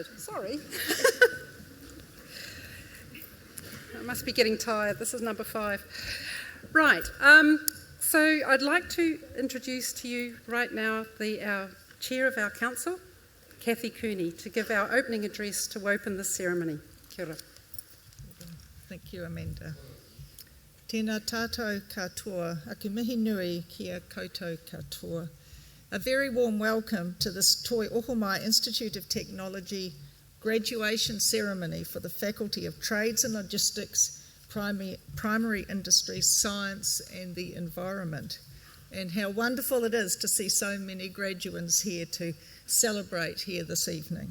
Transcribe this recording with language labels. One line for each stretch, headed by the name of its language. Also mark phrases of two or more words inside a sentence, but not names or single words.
English: Sorry. I must be getting tired. This is number 5. Right, so I'd like to introduce to you right now our chair of our council, Kathy Cooney, to give our opening address to open this ceremony.
Māori: Kia ora.
English: Thank you, Amanda.
Māori: Tēnā tātou katoa, aku mihi nui kia koutou katoa.
English: A very warm welcome to this Toi Ohomai Institute of Technology graduation ceremony for the Faculty of Trades and Logistics, Primary Industries, Science and the Environment. And how wonderful it is to see so many graduates here to celebrate here this evening.